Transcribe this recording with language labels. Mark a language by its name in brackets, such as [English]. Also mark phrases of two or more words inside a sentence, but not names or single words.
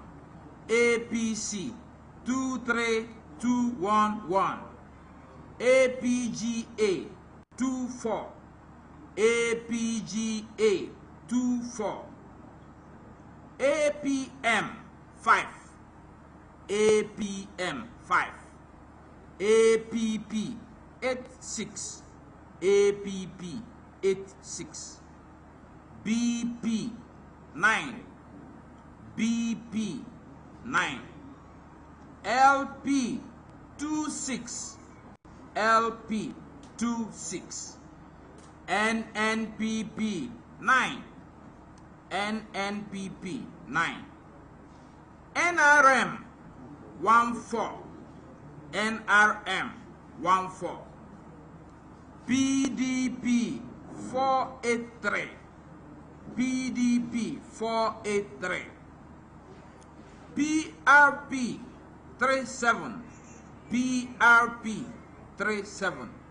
[English] APC, 23211. APGA, 24. APGA, 24. APM, 5. APM, 5. APP, 86. APP, 86. BP, 9. BP, 9. LP, 26. LP, 26. NNPP 9, NNPP 9, NRM 14, NRM 14, PDP 483, PDP 483, PRP 37, PRP 37,